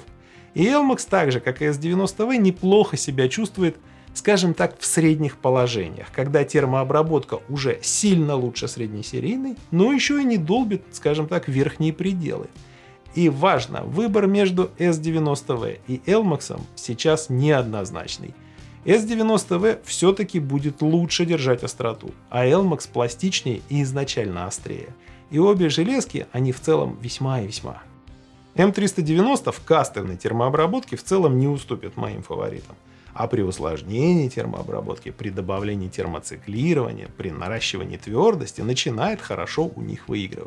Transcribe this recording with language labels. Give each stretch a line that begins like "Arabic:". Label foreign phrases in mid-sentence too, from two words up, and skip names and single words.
Russian: И Elmax, так же как и S90V, неплохо себя чувствует, скажем так, в средних положениях, когда термообработка уже сильно лучше среднесерийной, но еще и не долбит, скажем так, верхние пределы. И важно, выбор между S90V и Elmax сейчас неоднозначный. S90V все-таки будет лучше держать остроту, а Elmax пластичнее и изначально острее. И обе железки, они в целом весьма и весьма. M390 в кастомной термообработке в целом не уступит моим фаворитам. А при усложнении термообработки, при добавлении термоциклирования, при наращивании твердости начинает хорошо у них выигрывать.